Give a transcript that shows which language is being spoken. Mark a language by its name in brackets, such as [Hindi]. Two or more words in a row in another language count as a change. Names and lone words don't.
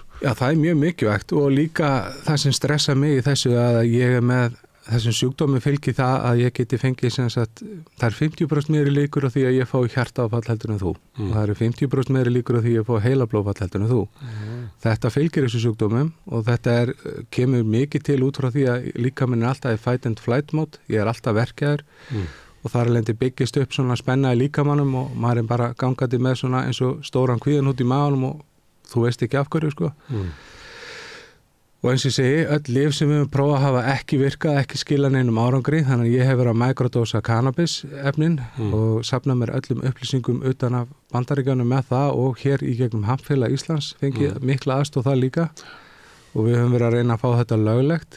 [Icelandic] Já, það er mjög mikilvægt og líka það sem stressa mig í þessu að ég er með þessum sjúkdómi fylgir það að ég geti fengið sem sagt, það er 50% meiri líkur á því að ég fá hjartaáfall heldur en þú og það eru 50% meiri líkur á því að ég fá heilablóðfall heldur en þú. Þetta fylgir þessu sjúkdómum og þetta kemur mikið til út frá því að líkaminn er alltaf í [English] fight and flight mode, [Icelandic] ég er alltaf verkjaður og þar alveg byggist upp svona spenna í líkamannum og maður er bara gangandi með svona eins og stóran kvíðan út í maganum og þú veist ekki af hverju sko. Og eins og ég segi, öll lyf sem við höfum prófað hafa ekki virkað, ekki skilað neinum árangri, þannig að ég hef verið að mikrodósa kannabis-efnin og safnað mér öllum upplýsingum utan af Bandaríkjunum með það og hér í gegnum Hampfélag Íslands fengið mikla aðstoð það líka og við höfum verið að reyna að fá þetta löglegt.